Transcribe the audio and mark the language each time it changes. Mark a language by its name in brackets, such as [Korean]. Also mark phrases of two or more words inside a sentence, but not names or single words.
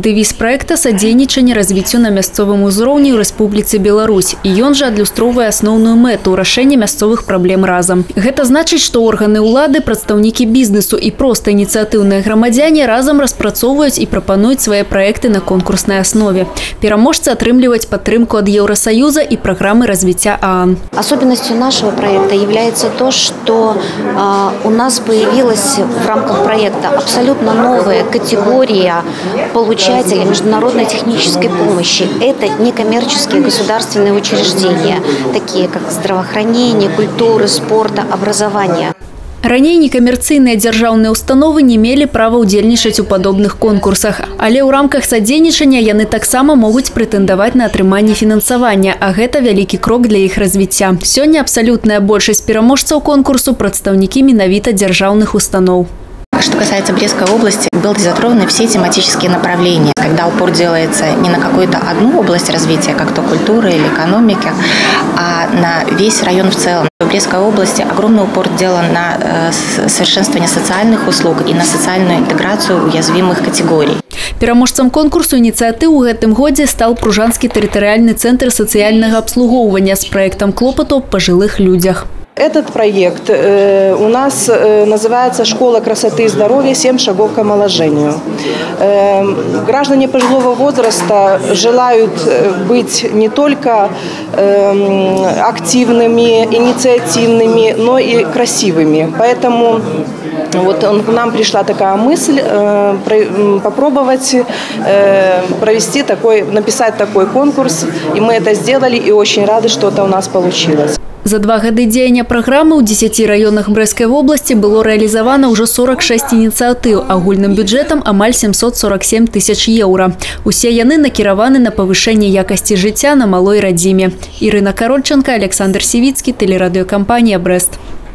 [Belarusian] Дэвіз проекта садзейнічанне развіццю на мясцовым узроўні ў Рэспубліцы Беларусь. І ён жа адлюстроўвае асноўную мэту – рашэнне мясцовых праблем разам. Гэта значыць, што органы ўлады, прадстаўнікі бізнесу і проста ініцыятыўныя грамадзяне разам распрацоўваюць і прапануюць свае праекты на конкурснай аснове. Пераможцы атрымліваюць падтрымку ад [Russian] Евросоюза и программы развития [Belarusian] ААН. [Russian] Особенностью нашего проекта является то, что у нас появилась в рамках проекта абсолютно новая категория получателей международной технической помощи. Это некоммерческие государственные учреждения, такие как здравоохранение, культуры, спорта, образования. [Belarusian] Раней некамерцыйныя дзяржаўныя установы не мелі права ўдзельнічаць у падобных конкурсах. Але ў рамках садзейнічання яны таксама могуць прэтэндаваць на атрыманне фінансавання, а гэта вялікі крок для іх развіцця. Сёння абсалютная большасць пераможцаў конкурсу прадстаўнікі менавіта дзяржаўных устаноў. [Russian] Что касается Брестской области, были затронуты все тематические направления. Когда упор делается не на какую-то одну область развития, как то культуры или экономики, а на весь район в целом. В Брестской области огромный упор делан на совершенствование социальных услуг и на социальную интеграцию уязвимых категорий. [Belarusian] Пераможцам конкурсу ініцыятыў у гэтым годзе стал Пружанскі тэрытарыяльны центр сацыяльнага абслугоўвання з праектам клопату аб пажылых людзях. [Russian] Этот проект у нас называется «Школа красоты и здоровья. 7 шагов к омоложению». Граждане пожилого возраста желают быть не только активными, инициативными, но и красивыми. Поэтому вот к нам пришла такая мысль попробовать написать такой конкурс. И мы это сделали, и очень рады, что это у нас получилось. [Belarusian] За 2 гады дзеяння праграмы ў 10 раёнах Брэсцкай вобласці было рэалізавана ўжо 46 ініцыятыў, агульным бюджэтам амаль 747 тысяч еўра. Усе яны накіраваны на павышэнне якасці жыцця на малой радзіме. Ірына Карольченко, Александр Сівіцкі, тэлерадыёкампанія «Брэст».